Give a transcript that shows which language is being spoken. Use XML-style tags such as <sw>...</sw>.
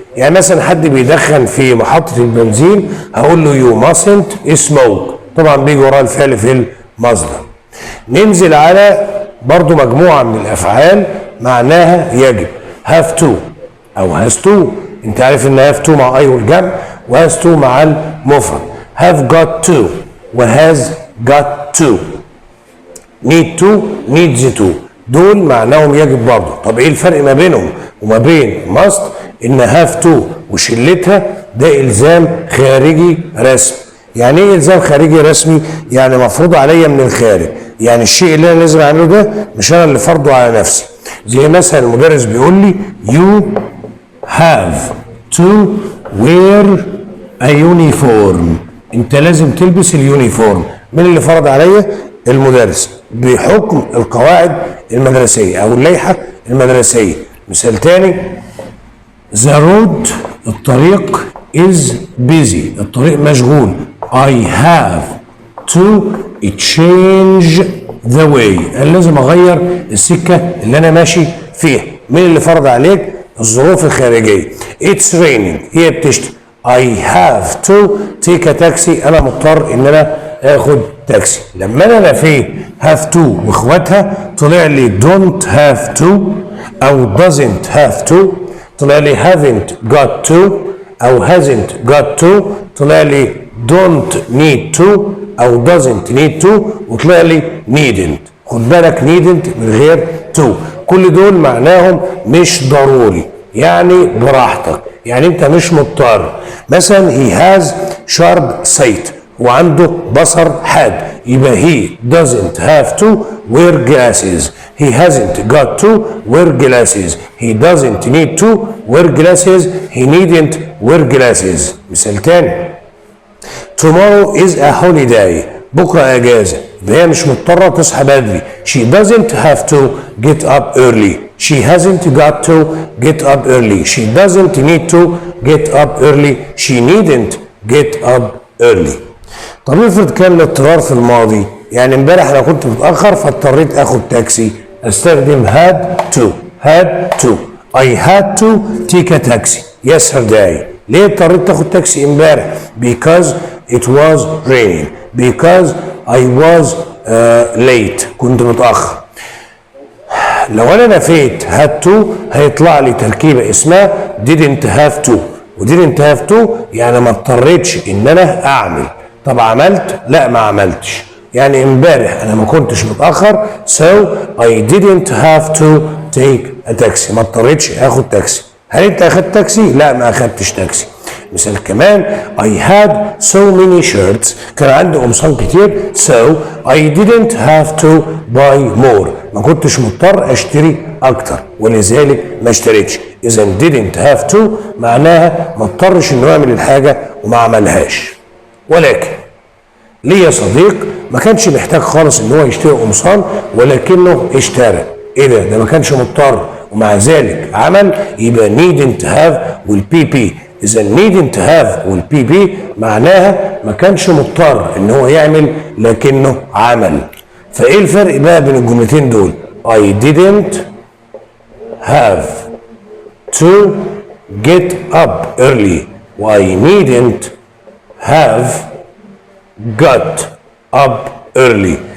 <ar>يعني مثلا حد بيدخن في محطه البنزين هقول له</ar> <en>you mustn't smoke،</en> <ar>طبعا بيجي وراه الفعل في المصدر. ننزل على برضو مجموعه من الافعال معناها يجب، have to او has to، انت عارف ان have to مع اي والجمع و has to مع المفرد.</ar> <en>have got to و has got to، need to needs to،</en> <ar>دول معناهم يجب برضه. طب ايه الفرق ما بينهم وما بين must؟ ان have to وشلتها ده الزام خارجي رسمي. يعني ايه الزام خارجي رسمي؟ يعني مفروض عليا من الخارج، يعني الشيء اللي انا لازم اعمله ده مش انا اللي فرضه على نفسي. زي مثلا المدرس بيقول لي</ar> <en>you have to wear a uniform،</en> <ar>انت لازم تلبس اليونيفورم. مين اللي فرض عليا؟ المدرس، بحكم القواعد المدرسيه او اللائحه المدرسيه. مثال تاني،</ar> <en>the road</en> <ar>الطريق</ar> <en>is busy</en> <ar>الطريق مشغول.</ar> <en>I have to change the way،</en> <ar>انا لازم اغير السكه اللي انا ماشي فيها. مين اللي فرض عليك؟ الظروف الخارجيه.</ar> <en>It's raining</en> <ar>هي بتشتي.</ar> <en>I have to take a taxi</en> <ar>انا مضطر ان انا اخد تاكسي. لما انا نفيت</ar> <en>have to</en> <ar>واخواتها طلع لي</ar> <en>don't have to او doesn't have to، طلع لي haven't got to او hasn't got to، طلع لي don't need to او doesn't need to، وطلع لي needn't.</en> <ar>خد بالك needn't من غير to، كل دول معناهم مش ضروري، يعني براحتك، يعني انت مش مضطر.</ar> <en>مثلا he has sharp sight</en> <ar>وعنده بصر حاد، يبقى</ar> <en>he doesn't have to wear glasses. He hasn't got to wear glasses. He doesn't need to wear glasses. He needn't wear glasses.</en> <ar>مثال تاني،</ar> <en>tomorrow is a holiday</en> <ar>بكرة اجازة، يبقى هي مش مضطرة تصحى بدري.</ar> <en>She doesn't have to get up early. She hasn't got to get up early. She doesn't need to get up early. She needn't get up early.</en> <ar>طب افرض كان الاضطرار في الماضي، يعني امبارح انا كنت متاخر فاضطريت اخد تاكسي، استخدم had to.</ar> <en>had to I had to take a taxi yesterday.</en> <ar>ليه اضطريت تاخد تاكسي امبارح؟</ar> <en>because it was raining. because I was late</en> <ar>كنت متاخر. لو انا نفيت had to هيطلع لي تركيبه اسمها didn't have to، و didn't have to يعني ما اضطريتش ان انا اعمل. طب عملت؟ لا ما عملتش. يعني امبارح انا ما كنتش متاخر</ar> <en>so I didn't have to take a taxi،</en> <ar>ما اضطريتش اخد تاكسي. هل انت اخدت تاكسي؟ لا ما اخدتش تاكسي. مثال كمان</ar> <en>I had so many shirts</en> <ar>كان عندي قمصان كتير</ar> <en>so I didn't have to buy more</en> <ar>ما كنتش مضطر اشتري اكتر ولذلك ما اشتريتش. اذا didn't have to معناها ما اضطرش انه يعمل الحاجه وما عملهاش. ولكن ليا صديق ما كانش محتاج خالص ان هو يشتري قمصان ولكنه اشترى. ايه ده؟ ما كانش مضطر ومع ذلك عمل، يبقى needn't have والبي بي. اذا needn't have والبي بي معناها ما كانش مضطر ان هو يعمل لكنه عمل. فايه الفرق بقى بين الجملتين دول؟</ar> <en>I didn't have to get up early و I needn't have got up early.</en>